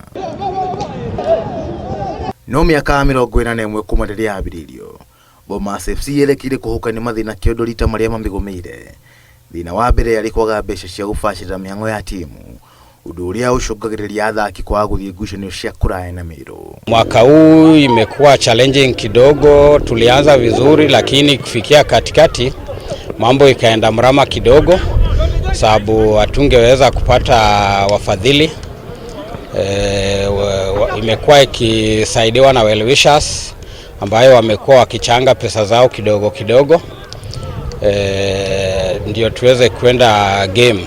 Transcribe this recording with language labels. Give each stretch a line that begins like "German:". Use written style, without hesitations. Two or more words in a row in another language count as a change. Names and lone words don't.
Kikuyu: No mĩaka 41 kuma rĩrĩa yambĩrĩirio, Bombers FC yerekeire kũhuka nĩ mathĩna kĩondo rita marĩa mamĩgũmĩire. Thĩna wa mbere yarĩ kwaga mbeca cia gũbacĩrĩra mĩhang'o ya timu, ũndũ ũrĩa ũcũngagĩrĩria athaki kwaga gũthiĩ ngucanio cia kũraya na Meru.
Swahili: Mwaka huu imekuwa challenging kidogo. Tulianza vizuri lakini kufikia katikati mambo ikaenda mrama kidogo, sababu hatungeweza kupata wafadhili. Imekuwa ikisaidiwa na
English: well wishers
Swahili: ambayo wamekuwa wakichanga pesa zao kidogo kidogo ndio tuweze kwenda game.